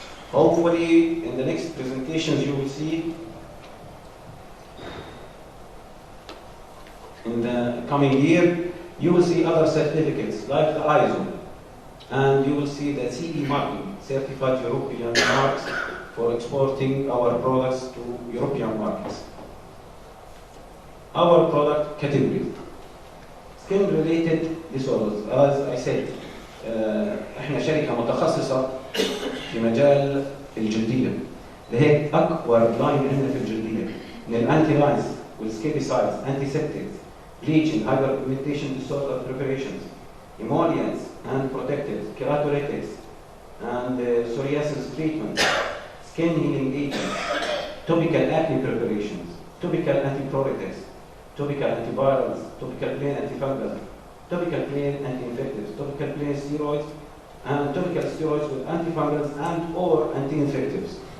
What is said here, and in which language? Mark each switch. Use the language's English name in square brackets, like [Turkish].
[English] Hopefully, in the next presentations you will see, in the coming year, you will see other certificates like the ISO, and you will see the CE marking, Certified European Marks, for exporting our products to European markets. Our product categories. Skin-related disorders. As I said, [Arabic] احنا شركة متخصصة في مجال الجلدية. لهيك أكبر لاين عندنا في الجلدية من الأنتي لاينز والسكيبيسايدز، [English] antiseptics, bleaching, hyperpigmentation disorder preparations, emollients and protectives, keratolytics, and psoriasis treatment, skin healing agents, topical acne preparations, topical antipruritics, topical antivirals, topical plain antifungal, topical plain anti-infectives, topical plain steroids, and topical steroids with antifungals and or anti-infectives.